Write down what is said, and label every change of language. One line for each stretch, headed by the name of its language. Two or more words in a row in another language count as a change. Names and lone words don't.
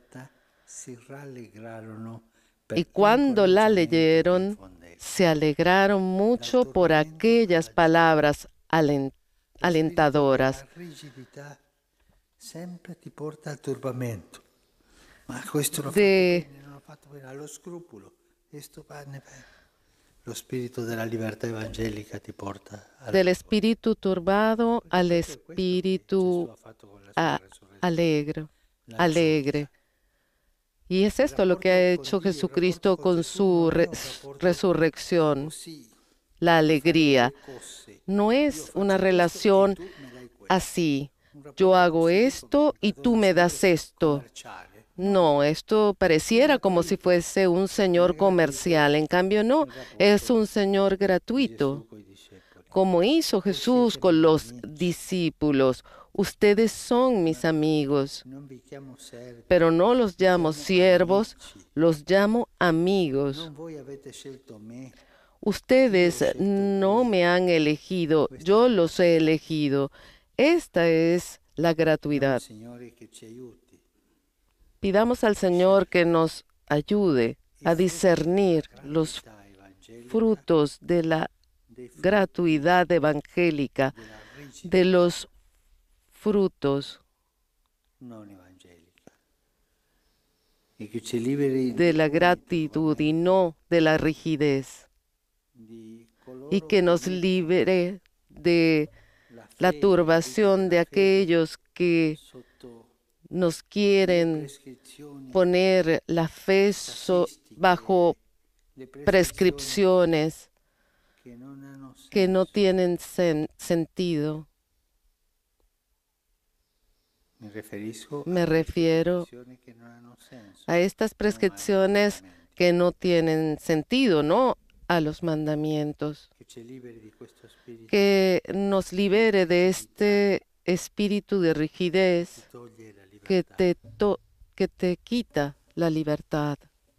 Spanish: y cuando la leyeron se alegraron mucho por aquellas palabras alentadoras.
Italian: Lo spirito della libertà evangelica ti porta
Spanish: del espíritu turbado al espíritu alegre. Y es esto lo que ha hecho Jesucristo con su resurrección, la alegría. No es una relación así, yo hago esto y tú me das esto. No, esto pareciera como si fuese un Señor comercial, en cambio no, es un Señor gratuito, como hizo Jesús con los discípulos. Ustedes son mis amigos, non vi chiamo servi, pero no los llamo siervos, los llamo amigos. non voi avete scelto me, Ustedes no me han elegido, yo los he elegido. Esta es la gratuidad.
Italian: Signore, che ci aiuti.
Spanish: Pidamos al Señor que nos ayude a discernir los
Italian: Gratuità evangelica
Spanish: frutos de la
Italian: dei frutti
Spanish: gratuidad evangélica,
Italian: della rigidità
Spanish: de los frutos
Italian: non evangelica. E che ci liberi
Spanish: de la gratitud y no de la rigidez,
Italian: di coloro
Spanish: y que nos libere de la
Italian: fede,
Spanish: turbación de
Italian: la fede
Spanish: aquellos que
Italian: sotto
Spanish: nos quieren
Italian: prescrizioni,
Spanish: poner la fe bajo
Italian: le prescrizioni
Spanish: prescripciones
Italian: che non hanno
Spanish: que no
Italian: senso.
Spanish: tienen sentido.
Italian: Mi riferisco
Spanish: Me
Italian: a
Spanish: refiero
Italian: prescrizioni che non hanno senso.
Spanish: a estas prescripciones que no tienen sentido, no a los mandamientos.
Italian: Che ci liberi di questo spirito
Spanish: Que nos libere de este espíritu de rigidez
Italian: che toglie la
Spanish: que
Italian: libertà.
Spanish: que te quita la libertad.